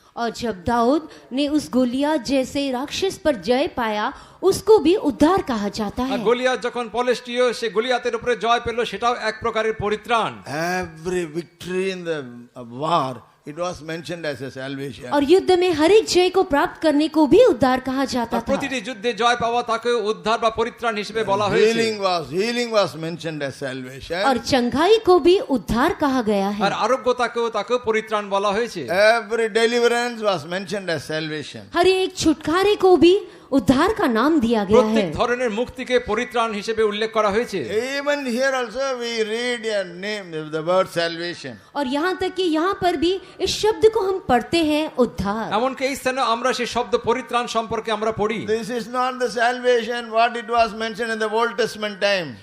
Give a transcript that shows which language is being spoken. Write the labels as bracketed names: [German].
[Hindi] और जब दाऊद ने उस गोलियत जैसे राक्षस पर जय पाया, उसको भी उद्धार कहा जाता [Bangla] আর [Hindi] है। [Bangla] গলিয়াত যখন পলেষ্টীয় সে গলিয়াতের উপরে জয় পেল, সেটাও এক প্রকারের পরিত্রাণ। [English] Every victory in the war, it was mentioned as a salvation. [Hindi] और युद्ध में हर एक जय को प्राप्त करने को भी उद्धार कहा जाता [Bangla] আর [Hindi] था। [Bangla] প্রতিটি যুদ্ধে জয় পাওয়া তাকে উদ্ধার বা পরিত্রাণ হিসেবে বলা হয়েছে। [English] Healing was mentioned as salvation. [Hindi] और चंगाई को भी उद्धार कहा गया [Bangla] আর [Hindi] है। [Bangla] আরোগ্যতাকেও পরিত্রাণ বলা হয়েছে। [English] Every deliverance was mentioned as salvation. [Hindi] हर एक छुटकारे को भी उद्धार का नाम दिया गया है। [Bangla] প্রত্যেক ধরনের মুক্তিকে পরিত্রাণ হিসেবে উল্লেখ করা হয়েছে। [English] Even here also we read a name, the word salvation. [Hindi] और यहाँ तक कि यहाँ पर भी इस शब्द को हम पढ़ते हैं उद्धार। [Bangla] এমনকি এই স্থানে আমরা সেই শব্দ পরিত্রাণ সম্পর্কে আমরা পড়ি। [English] This is not the salvation what it was mentioned in the Old Testament time.